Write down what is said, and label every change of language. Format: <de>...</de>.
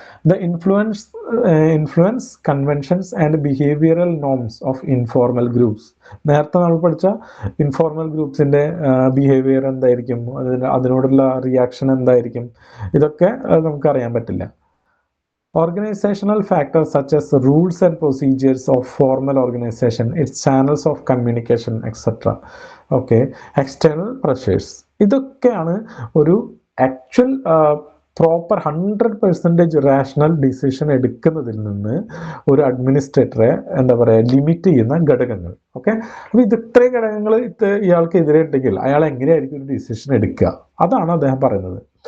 <en>The influence conventions and behavioural norms of informal groups.</en> <ml>നേരത്തെ നമ്മൾ പഠിച്ച ഇൻഫോർമൽ ഗ്രൂപ്പ്സിന്റെ ബിഹേവിയർ എന്തായിരിക്കും, അതിനോടുള്ള റിയാക്ഷൻ എന്തായിരിക്കും, ഇതൊക്കെ നമുക്കറിയാൻ പറ്റില്ല.</ml> <en>Organizational factors such as rules and procedures of formal organization, its channels of communication, etc. Okay, external pressures.</en> <ml>ഇതൊക്കെയാണ് ഒരു ആക്ച്വൽ പ്രോപ്പർ 100% റാഷണൽ ഡിസിഷൻ എടുക്കുന്നതിൽ നിന്ന് ഒരു അഡ്മിനിസ്ട്രേറ്ററെ എന്താ പറയുക ലിമിറ്റ് ചെയ്യുന്ന ഘടകങ്ങൾ. ഓക്കെ, അപ്പൊ ഇത് ഇത്രയും ഘടകങ്ങൾ ഇയാൾക്ക് എതിരെ ഉണ്ടെങ്കിൽ അയാൾ എങ്ങനെയായിരിക്കും ഒരു ഡിസിഷൻ എടുക്കുക, അതാണ് അദ്ദേഹം പറയുന്നത്.</ml>